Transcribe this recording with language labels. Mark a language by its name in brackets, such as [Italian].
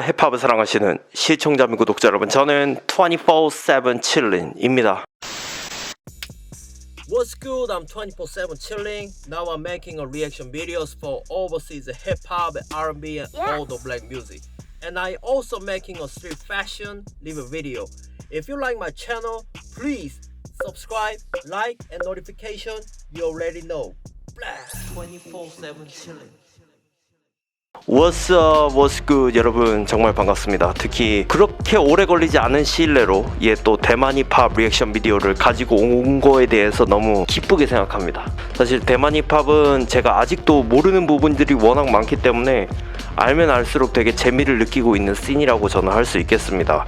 [Korean] 힙합을 사랑하시는 시청자 및 구독자 여러분, 저는 24/7 chilling입니다. [English] What's good? I'm 24/7 chilling. Now I'm making a reaction videos for overseas hip hop, R&B, and all the black music. And I also making a street fashion review video. If you like my channel, please subscribe, like, and notification. You already know. 24/7 chilling. What's up, what's good [Korean] 여러분, 정말 반갑습니다. 특히 그렇게 오래 걸리지 않은 시일 내로 또 대만 힙합 리액션 비디오를 가지고 온 거에 대해서 너무 기쁘게 생각합니다. 사실 대만 힙합은 제가 아직도 모르는 부분들이 워낙 많기 때문에 알면 알수록 되게 재미를 느끼고 있는 씬이라고 저는 할 수 있겠습니다.